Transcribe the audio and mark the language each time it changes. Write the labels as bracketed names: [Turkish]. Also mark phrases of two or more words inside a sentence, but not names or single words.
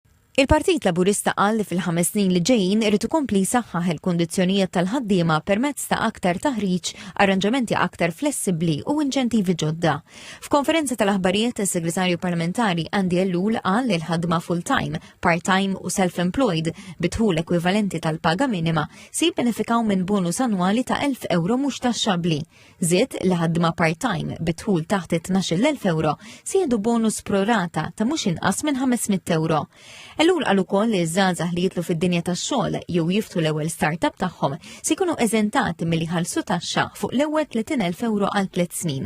[Maltese] Il-Partit Laburista qal li fil-5 snin li ġejjin irid ikompli jsaħħaħ il-kundizzjonijiet tal-ħaddiema permezz ta' aktar taħriġ, arranġamenti aktar flessibbli u inċentivi ġodda. F'konferenza tal-aħbarijiet is-Segretarju Parlamentari Andy Ellul qal li l-ħadma [English] full-time, part-time [Maltese] u self-employed bidħul ekwivalenti tal-paga minima se jibbenefikaw minn bonus annwali ta' 1,000 euro mhux taxxabbli. Żied li ħadma part-time bidħul taħt 12,000 euro se jieħdu bonus prorata ta' mhux inqas minn 500 euro. Ellul qal ukoll li żgħażagħ li jitlu fid-dinja tax-xogħol jew jiftu l-ewwel startup tagħhom se jkunu eżentati milli jħallsu taxxa fuq l-ewwel 30,000 euro għal 3 snin.